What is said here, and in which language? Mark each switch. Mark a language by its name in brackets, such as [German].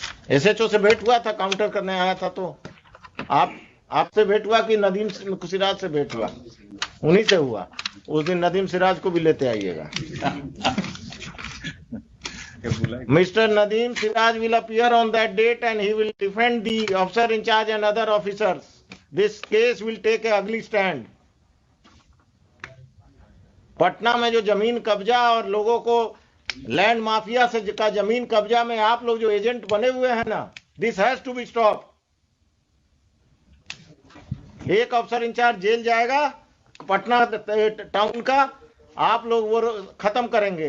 [Hindi] SHO से भेंट हुआ था, काउंटर करने आया था, तो आपसे भेंट हुआ कि नदीम सिराज से भेंट हुआ? उन्हीं से हुआ। उस दिन नदीम सिराज को भी लेते आइएगा। [English] Mr. Nadeem Siraj will appear on that date and he will defend the officer in charge and other officers. This case will take an ugly stand. [Hindi] Patna में जो जमीन कब्जा और लोगों को लैंड माफिया से का जमीन कब्जा में आप लोग जो एजेंट बने हुए हैं ना, [English] This has to be stop. [Hindi] एक अफसर इंचार्ज जेल जाएगा पटना टाउन का, आप लोग वो खत्म करेंगे।